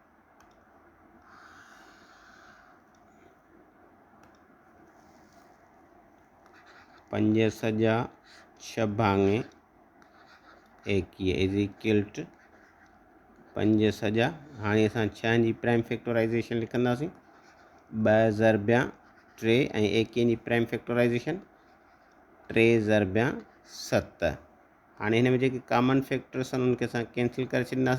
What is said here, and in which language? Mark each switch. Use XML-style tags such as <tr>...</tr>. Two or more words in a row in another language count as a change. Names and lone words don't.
<sd>5 सॼा 6/21</sd> <en>is equal to</en> <sd>5 सॼा। हाणे असां 6 जी</sd> <en>prime factorization</en> <sd>लिखंदासीं 2 ज़रबिया 3 ऐं 21 जी</sd> <en>prime factorization</en> <sd>3 ज़रबिया 7। हाणे हिन में जेके</sd> <en>common factors</en> <sd>आहिनि उनखे असां कैंसिल करे छॾींदासीं।</sd>